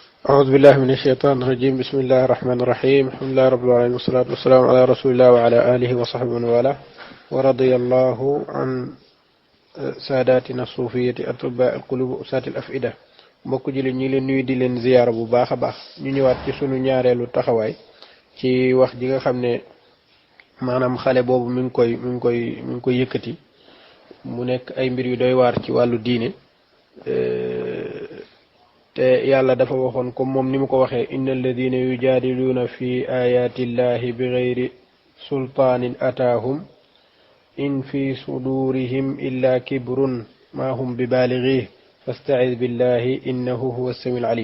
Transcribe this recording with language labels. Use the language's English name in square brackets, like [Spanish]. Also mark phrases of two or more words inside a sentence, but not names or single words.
[Arabic] أعوذ بالله من الشيطان الرجيم. بسم الله الرحمن الرحيم. الحمد لله رب العالمين والصلاة والسلام على رسول الله وعلى آله وصحبه ومن والاه ورضي الله عن ساداتنا الصوفية أطباء القلوب وأساة الأفئدة. [Wolof] mbokk jullit ñi leen nuyu di leen ziyaara bu baax a baax ñu ñëwaat ci sunu ñaareelu taxawaay ci wax ji nga xam ne maanaam xale boobu mi ngi koy yëkkati mu nekk ay mbir yu doy waar ci wàllu diine. te yàlla dafa waxoon comme moom ni mu ko waxee [Arabic] إن الذين يجادلون في آيات الله بغير سلطان أتاهم إن في صدورهم إلا كبر ما هم ببالغيه فاستعذ بالله إنه هو السميع العليم.